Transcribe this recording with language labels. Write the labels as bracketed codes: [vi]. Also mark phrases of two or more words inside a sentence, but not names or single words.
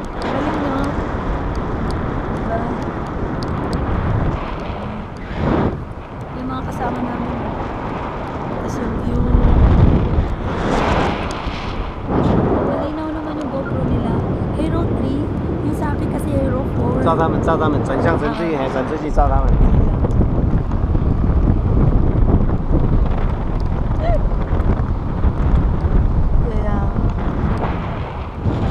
[tl] Galing no? Diba? Yung mga kasama namin. Tapos yung view. Malinaw naman yung GoPro nila. Hero 3, yung sa akin kasi Hero 4. [zh] 照他们，转向程序，转出去照他们。 [tl] Kaya,